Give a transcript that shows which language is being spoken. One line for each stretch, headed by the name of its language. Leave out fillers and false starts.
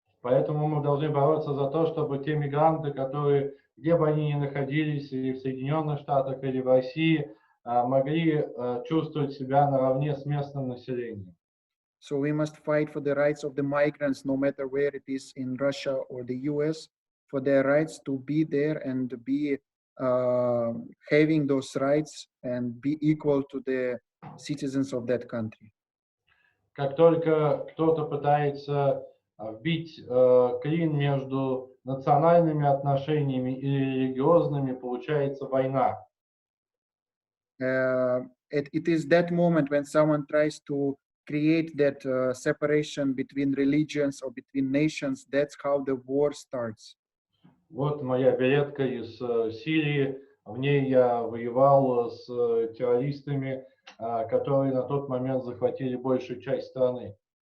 Russian: Поэтому мы должны бороться за то, чтобы те мигранты, которые, где бы они ни находились, или в Соединенных Штатах, или в России, могли чувствовать себя наравне с местным населением.
English: So we must fight for the rights of the migrants, no matter where it is in Russia or the US, for their rights to be there and be having those rights and be equal to the citizens of that country.
Russian: Как только кто-то пытается вбить клин между национальными отношениями и религиозными, получается война.
English: It is that moment when someone tries to create that separation between religions or between nations. That's how the war starts.
Russian: Вот моя билетка из Сирии. В ней я воевал с террористами, которые на тот момент захватили большую часть страны.